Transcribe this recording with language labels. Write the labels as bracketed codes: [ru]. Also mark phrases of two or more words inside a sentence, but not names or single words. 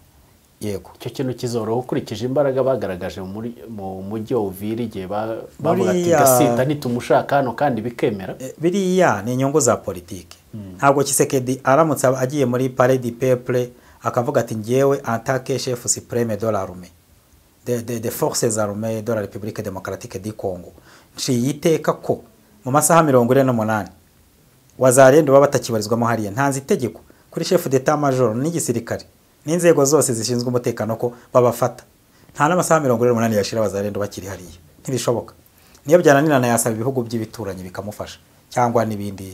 [rw] Yego, icyo kintu kizoroha ukurikije imbaraga bagaragaje mu mujyi wa Uvira igihe bavuga ati gasita nitumushaka hano kandi bikemera. Biriya ni inyungu za politiki. Ntabwo Tshisekedi aramutse agiye muri Palais du Peuple akavuga ati ngewe [fr] en tant que chef suprême de l'armée des forces armées de la République démocratique du Congo, [rw] yiteka ko mu masaha 48 Wazalendo baba batakibarizwamo hariya, ntanze itegeko kuri [fr] chef d'état major [rw] n'igisirikare n'inzego zose zishinzwe umutekano ko babafata. Nta n'amasaha 48 yashira Wazalendo bakiri hariya, ntibishoboka. Niyo byananirana yasaba ibihugu by'ibituranyi bikamufasha cyangwa nibindi.